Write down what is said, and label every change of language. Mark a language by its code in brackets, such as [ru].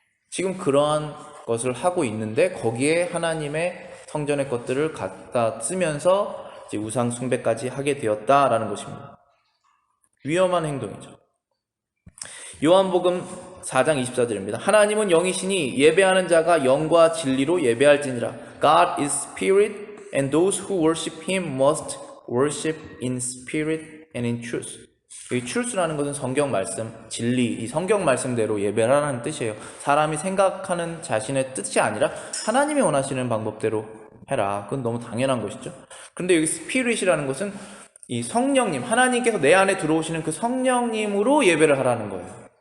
[ko] 지금 그러한 것을 하고 있는데 거기에 하나님의 성전의 것들을 갖다 쓰면서 이제 우상 숭배까지 하게 되었다라는 것입니다. 위험한 행동이죠. 요한복음 4장 24절입니다. 하나님은 영이시니 예배하는 자가 영과 진리로 예배할지니라. [en] God is spirit and those who worship him must worship in spirit and in truth. [ko] 이 truth라는 것은 성경 말씀, 진리, 이 성경 말씀대로 예배를 하라는 뜻이에요. 사람이 생각하는 자신의 뜻이 아니라 하나님이 원하시는 방법대로 해라. 그건 너무 당연한 것이죠. 그런데 여기 spirit이라는 것은 이 성령님, 하나님께서 내 안에 들어오시는 그 성령님으로 예배를 하라는 거예요.